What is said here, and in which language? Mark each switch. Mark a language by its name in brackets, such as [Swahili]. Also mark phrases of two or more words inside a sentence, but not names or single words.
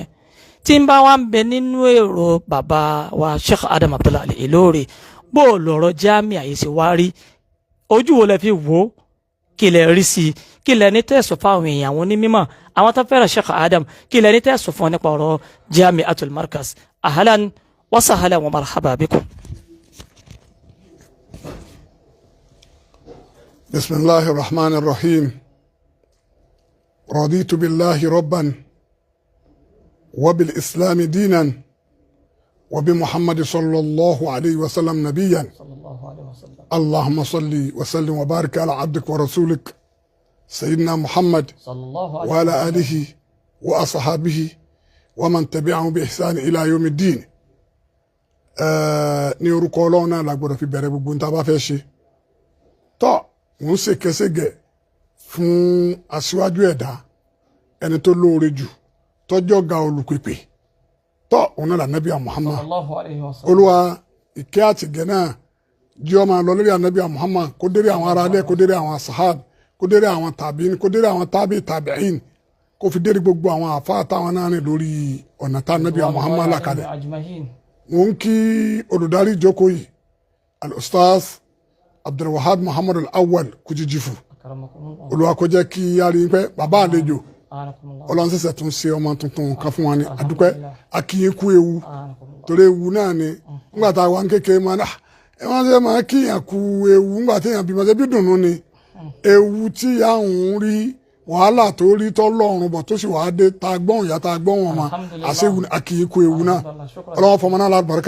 [Yoruba] Tí ń bá wa ń bẹ nínú èrò bàbá wa Sheikh Adam Al Ilory bó lọ̀rọ̀ jámíà yìí ṣe wá rí, ojú wo lẹ fi wò ó, kí lẹ rí sí i, kí lẹ ní tẹ̀sọ̀ fáwọn èèyàn àwọn onímọ̀ àwọn tó fẹ́ràn Sheikh Adam, kí lẹ ní tẹ̀sọ̀ fún nípa ọ̀rọ̀ Jami'atul Markaz. [Arabic] أهلا وسهلا ومرحبا بكم. بسم الله الرحمن الرحيم. رضيت بالله ربا وبالإسلام دينا وبمحمد صلى الله عليه وسلم نبيا. اللهم صل وسلم وبارك على عبدك ورسولك سيدنا محمد وعلى آله وأصحابه ومن تبعهم بإحسان إلى يوم الدين. [Yoruba] Ní orúkọ Ọlọ́run náà la gbọ́dọ̀ fi bẹ̀rẹ̀ gbogbo n tá bá fẹ́ ṣe. Tó ń ṣe kẹsẹ̀gẹ̀ fún aṣíwájú ẹ̀dá ẹni tó lóore jù tọ́jọ́ ga olùpèpè. Tó òun náà Ànábì Muhammad. Olúwa ìkẹ́ àtìgẹ̀ náà jí ó máa lọ lórí Ànábì Muhammad kó dérí àwọn ará ilé kó dérí àwọn sahab kó dérí àwọn tàbíìn kó dérí àwọn tàbíìn kó fi dérí gbogbo àwọn àfáà táwọn náà rìn lórí ọ̀nà tá Ànábì Muhammad là kalẹ̀. Mo ń kí olùdarí ìjókòó yìí al-Ustaz Abdulwahab Muhammad al-Awwal Kujijifu. Olúwa kó jẹ́ kí a rí pé bàbá àlejò Ọlọ́run ṣẹ̀ṣẹ̀ tún ṣe ọmọ tuntun kan fún wa ní àdúpẹ́ akíyín kú ewu torí ewu náà ni nígbà tá a wà ń kékeré máa ẹ wọ́n ṣe máa kíyàn kú ewu nígbà tí èèyàn bímọ ṣe bí dùnú ni ewu tí ìyá òun rí wàhálà tó rí tọ́lọ́run bọ̀ tó sì wàá dé tá a gbọ́n ìyá tá a gbọ́n wọn ma àṣewu akíyín kú ewu náà Ọlọ́run fọmọ náà lálùbáríkà.